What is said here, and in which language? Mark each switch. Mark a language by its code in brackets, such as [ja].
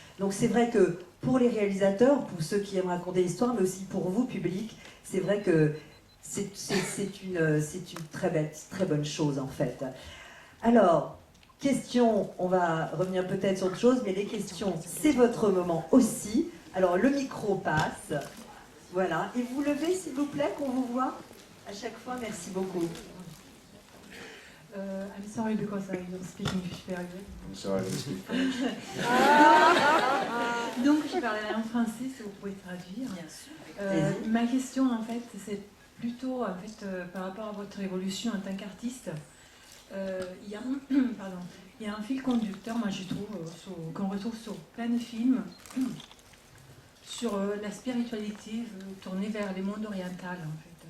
[fr] Donc c'est vrai que pour les réalisateurs, pour ceux qui aiment raconter l'histoire, mais aussi pour vous, public, c'est vrai que c'est une très bonne chose en fait. Alors, questions, on va revenir peut-être sur autre chose, mais les questions, c'est votre moment aussi. Alors, le micro passe. Voilà. Et vous levez, s'il vous plaît, qu'on vous voit à chaque fois. Merci beaucoup. [en] I'm sorry because I don't speak English very good. I'm sorry, I don't speak French. [fr] Donc, je parle en français, si vous pouvez traduire. Ma question, en fait, c'est plutôt par rapport à votre évolution en tant qu'artiste. Il y a un fil conducteur, moi je trouve, qu'on retrouve sur plein de films, sur la spiritualité tournée vers les mondes orientales en fait.